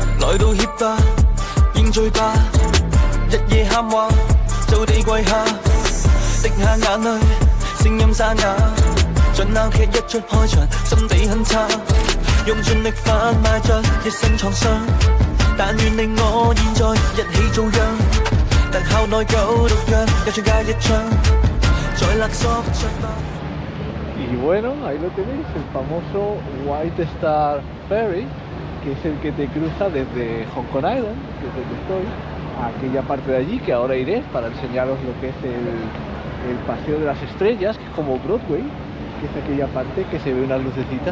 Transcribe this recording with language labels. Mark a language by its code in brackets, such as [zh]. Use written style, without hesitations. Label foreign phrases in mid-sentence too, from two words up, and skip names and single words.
[yue] 來道歉吧，認罪吧，日夜喊話，就地跪下，滴下眼淚，聲音沙啞，像鬧劇一出開場，心地很差，用盡力販賣着一身創傷，但願令我現在一起遭殃，特效內疚毒藥，一槍加一槍，再勒索着吧。 [es] Y bueno, ahí lo tenéis, el famoso White Star Ferry, que es el que te cruza desde Hong Kong Island, que es donde estoy, a aquella parte de allí, que ahora iré para enseñaros lo que es el Paseo de las Estrellas, que es como Broadway, que es aquella parte que se ve unas lucecitas.